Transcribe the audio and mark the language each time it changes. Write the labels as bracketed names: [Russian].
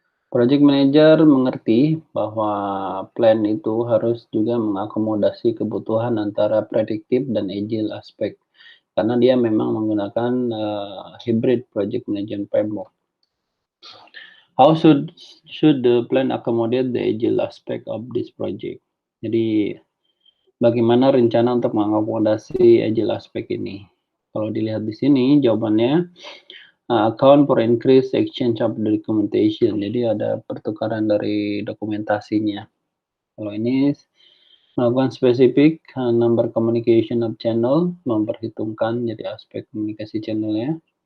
[Indonesian] Project manager mengerti bahwa plan itu harus juga mengakomodasi kebutuhan antara prediktif dan agile aspek, karena dia memang menggunakan hybrid project management framework. [English] How should the plan accommodate the agile aspect of this project? [Indonesian] Jadi bagaimana rencana untuk mengakomodasi agile aspect ini? Kalau dilihat di sini jawabannya, [English] account for increased exchange of the documentation. [Indonesian] Jadi ada pertukaran dari dokumentasinya. Kalau ini melakukan spesifik number communication of channel, memperhitungkan jadi aspek komunikasi channelnya.